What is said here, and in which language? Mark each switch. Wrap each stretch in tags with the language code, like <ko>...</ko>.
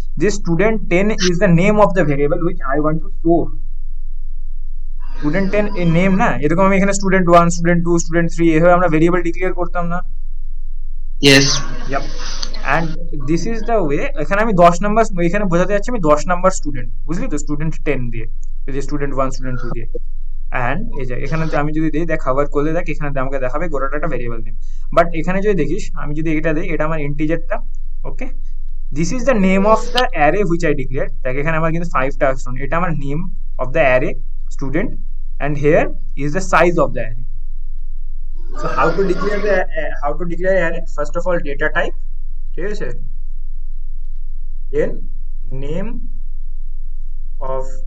<en>This student 10 is the name of the variable which I want to store.</en> <bn>Student 10 a name না, এরকম আমি এখানে student 1 student 2 student 3 এভাবে আমরা variable declare করতাম না?</bn> <en>Yes. Yup. And this is the way.</en> <bn>এখানে আমি 10 নাম্বার, এখানে বোঝাতে যাচ্ছি আমি 10 নাম্বার স্টুডেন্ট, বুঝলি তো, স্টুডেন্ট 10 দিয়ে, এই যে স্টুডেন্ট 1 স্টুডেন্ট 2 দিয়ে। অ্যান্ড এই যে এখানে আমি যদি দিই, দেখ খাবার করলে দেখ এখানে আমাকে দেখাবে গোটাটা একটা ভেরিয়েবল নেম। বাট এখানে যদি দেখিস, আমি যদি এটা দিই, এটা আমার ইন্টিজারটা, ওকে।</bn> <en>This is the name of the array which I declare.</en> <bn>দেখ এখানে আমার কিন্তু 5টা আসছে, এটা আমার</bn> <en>Name of the array student, and here is the size of the array. So how to declare array? First of all data type,</en> <bn>ঠিক আছে,</bn> <en>then name of</en>